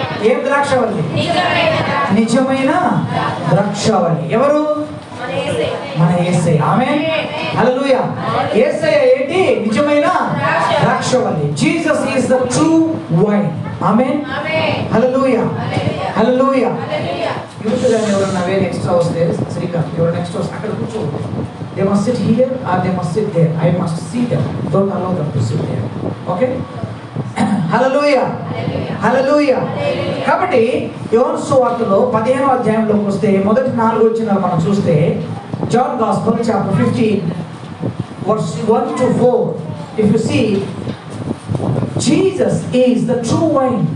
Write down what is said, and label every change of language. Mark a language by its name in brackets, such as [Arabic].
[Telugu] ఏం ద్రాక్షవల్లి? నిజమైన ద్రాక్షవల్లి. ఎవరు? మన యేసయ్య. ఆమేన్ హల్లెలూయా. యేసయ్య ఏంటి? నిజమైన ద్రాక్షవల్లి. [English] Jesus is the true vine. ఆమేన్ హల్లెలూయా హల్లెలూయా. [Telugu] Youth గాని ఎవరైనా వేరే ఎక్స్ట్రా వస్తే శ్రీకాంత్ ఎవరైనా ఎక్స్ట్రా వస్తే అక్కడ కూర్చోండి. [English] They must sit here or they must sit there. I must see them. Don't allow them to sit there. [Telugu] Okay? హల్లెలూయా హల్లెలూయా. కాబట్టి యోహాను సువార్తలో 15వ అధ్యాయంలోకి వస్తే మొదటి 4 వచనాలు మనం చూస్తే, [English] John gospel chapter 15 verse 1 to 4, if you see, Jesus is the true wine.